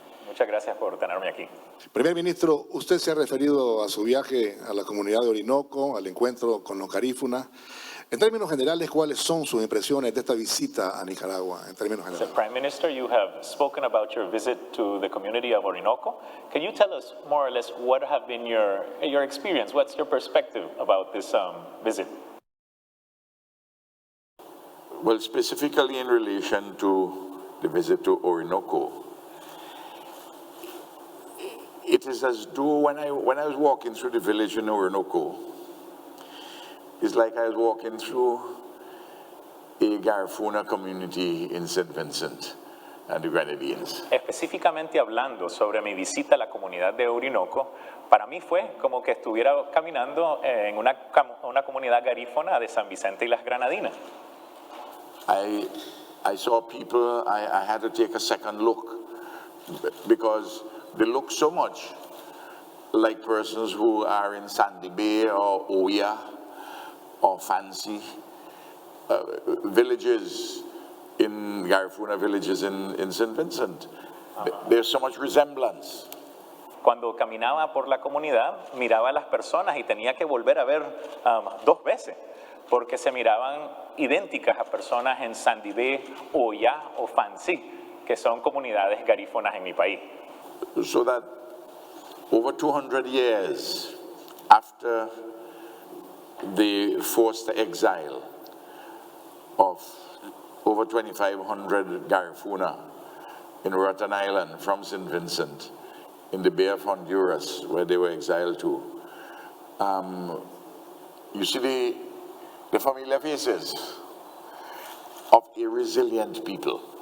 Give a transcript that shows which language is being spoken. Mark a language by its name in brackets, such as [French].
[Spanish] Muchas gracias por tenerme aquí. Primer ministro, usted se ha referido a su viaje a la comunidad de Orinoco, al encuentro con los garífunas. En términos generales, ¿cuáles son sus impresiones de esta visita a Nicaragua? En términos generales. [English] So, Prime Minister, you have spoken about your visit to the community of Orinoco. Can you tell us more or less what have been your experience? What's your perspective about this visit? Well, specifically in relation to the visit to Orinoco, it is as though when I was walking through the village in Orinoco, it's like I was walking through a Garifuna community in St. Vincent and the Grenadines. [Spanish] Específicamente hablando sobre mi visita a la comunidad de Orinoco, para mí fue como que estuviera caminando en una comunidad garífona de San Vicente y las Granadinas. [English] I saw people, I had to take a second look because they look so much like persons who are in Sandy Bay or Oya or Fancy villages, in Garifuna villages in St. Vincent. There's so much resemblance. [Spanish] Cuando caminaba por la comunidad, miraba a las personas y tenía que volver a ver dos veces, porque se miraban idénticas a personas en Sandy Bay, Oya o Fancy, que son comunidades garífonas en mi país. [English] So that over 200 years after the forced exile of over 2,500 Garifuna in Roatan Island from St. Vincent in the Bay of Honduras, where they were exiled to, you see the familiar faces of a resilient people.